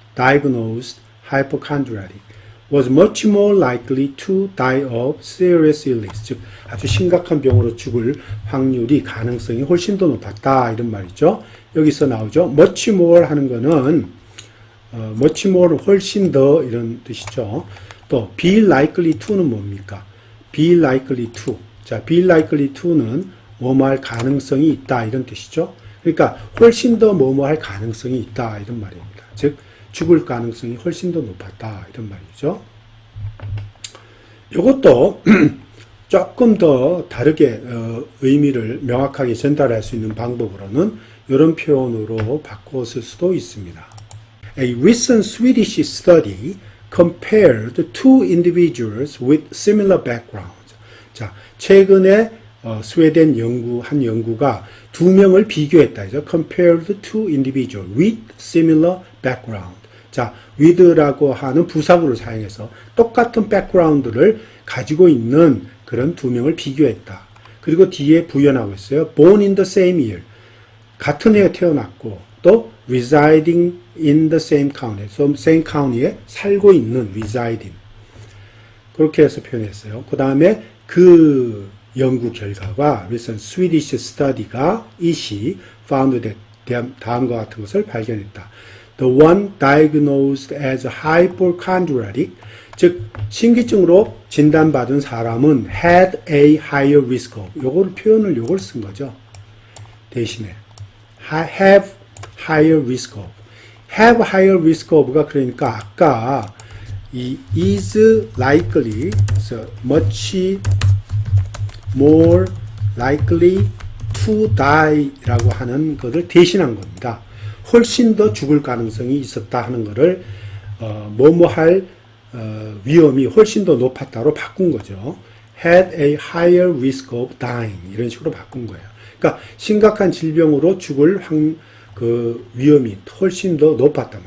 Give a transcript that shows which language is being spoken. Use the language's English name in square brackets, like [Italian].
[English] diagnosed hypochondriatic was much more likely to die of serious illness. [Korean] 즉 아주 심각한 병으로 죽을 확률이 가능성이 훨씬 더 높았다 이런 말이죠. 여기서 나오죠. much more 하는 거는 much more 훨씬 더 이런 뜻이죠. 또 be likely to는 뭡니까? [English] be likely to. [Korean] 자, be likely to는 뭐뭐할 가능성이 있다 이런 뜻이죠. 그러니까 훨씬 더 뭐뭐할 가능성이 있다 이런 말입니다. 즉 죽을 가능성이 훨씬 더 높았다 이런 말이죠. 이것도 조금 더 다르게 의미를 명확하게 전달할 수 있는 방법으로는 이런 표현으로 바꿨을 수도 있습니다. [English] A recent Swedish study compared two individuals with similar backgrounds. [Korean] 자, 최근에 스웨덴 한 연구가 두 명을 비교했다. [English] compared two individuals with similar background. [Korean] 자, with라고 하는 부사구를 사용해서 똑같은 background를 가지고 있는 그런 두 명을 비교했다. 그리고 뒤에 부연하고 있어요. [English] born in the same year. [Korean] 같은 해에 태어났고 또 [English] residing in the same county. [Korean] same county에 살고 있는 residing. 그렇게 해서 표현했어요. 그 다음에 그 연구 결과가 [English] recent Swedish study [Korean] 가 이시 [English] found that [Korean] 다음과 같은 것을 발견했다. [English] The one diagnosed as hypochondriatic, [Korean] 즉 심기증으로 진단받은 사람은 [English] had a higher risk of. [Korean] 요걸 쓴 거죠. 대신에 [English] have higher risk of. [Korean] have higher risk of가 그러니까 아까 이 is likely, [English] so much more likely to die [Korean] 라고 하는 것을 대신한 겁니다. 훨씬 더 죽을 가능성이 있었다 하는 것을 뭐뭐할 위험이 훨씬 더 높았다로 바꾼 거죠. [English] had a higher risk of dying [Korean] 이런 식으로 바꾼 거예요. 그러니까 심각한 질병으로 죽을 그 위험이 훨씬 더 높았다.